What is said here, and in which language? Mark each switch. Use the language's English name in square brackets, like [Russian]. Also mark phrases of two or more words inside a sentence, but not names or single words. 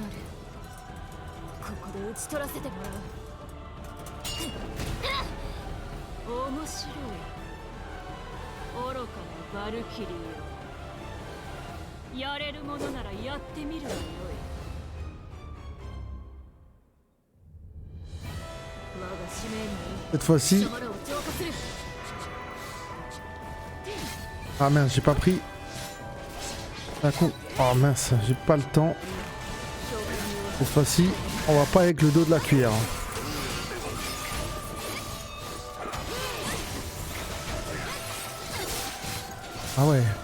[Japanese] ここで討ち取らせてもらう。面白い。愚かなバルキリーよ。やれるものならやってみるがよい。我が使命に [French] Cette fois-ci. [Japanese] 貴様らを浄化する。 [French] Ah mince, j'ai pas pris. Oh mince, j'ai pas le temps. Cette fois-ci, on va pas avec le dos de la cuillère. Ah ouais.